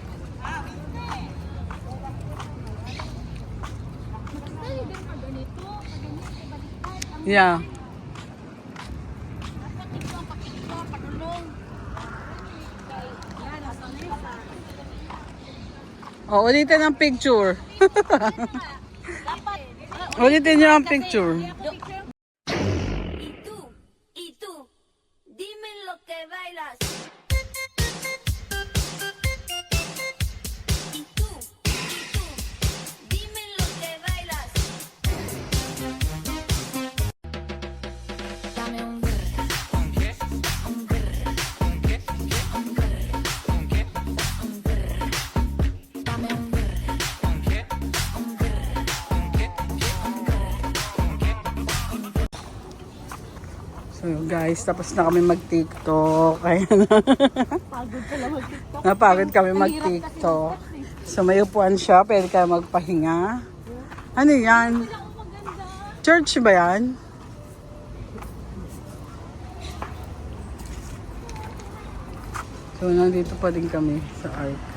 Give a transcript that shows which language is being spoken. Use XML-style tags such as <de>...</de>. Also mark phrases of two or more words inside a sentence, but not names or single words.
<en>Yeah.</en> <tl>Oh, ulitin ang picture. Ulitin niyo ang picture.</tl> <es>Y tú, dime lo que bailas. Y tú, dime lo que bailas. Dame un brr, un brr, un brr, un brr, un brr, un brr. Dame un brr, un brr, un brr, un brr.</es> <en>So guys,</en> <tl>tapos na kami mag-TikTok. Kaya na. Napagod kami mag-TikTok. So may upuan siya, pwede kayo magpahinga. Ano yan? Church ba yan? So nandito pa din kami sa Arc.</tl>